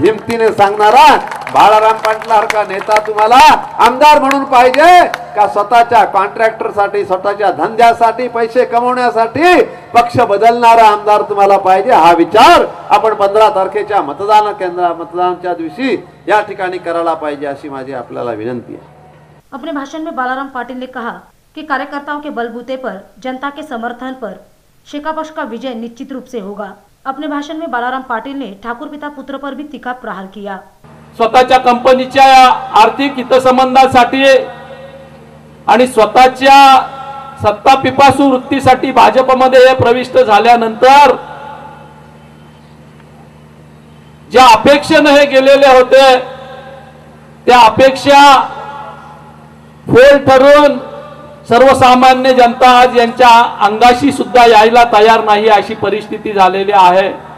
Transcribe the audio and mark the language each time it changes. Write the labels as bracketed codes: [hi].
[mr] हिमतीने सांगणारा बाळाराम पाटलासारखा नेता तुम्हाला आमदार म्हणून पाहिजे का स्वतःच्या कॉन्ट्रॅक्टरसाठी, स्वतःच्या धंद्यासाठी, पैसे कमवण्यासाठी पक्ष बदलणारा आमदार तुम्हाला पाहिजे? हा विचार आपण 15 तारखेच्या मतदानाच्या दिवशी या ठिकाणी करायला पाहिजे, अशी माझी आपल्याला विनंती है. [hi] अपने भाषण में बालाराम पाटिल ने कहा कि कार्यकर्ताओं के बलबूते पर, जनता के समर्थन पर शेकापक्ष का विजय निश्चित रूप से होगा. अपने भाषण में बालाराम पाटिल ने ठाकुर पिता पुत्र पर भी तीखा प्रहार किया. [mr] स्वतःच्या कंपनीच्या आर्थिक हितसंबंधासाठी आणि स्वतःच्या सत्ता पिपासू वृत्तीसाठी भाजपमध्ये प्रविष्ट झाल्यानंतर ज्या अपेक्षेने हे गेलेले होते त्या अपेक्षा फोल ठरून सर्वसामान्य जनता आज यांच्या अंगाशी सुद्धा यायला तयार नाही अशी परिस्थिती झालेली आहे.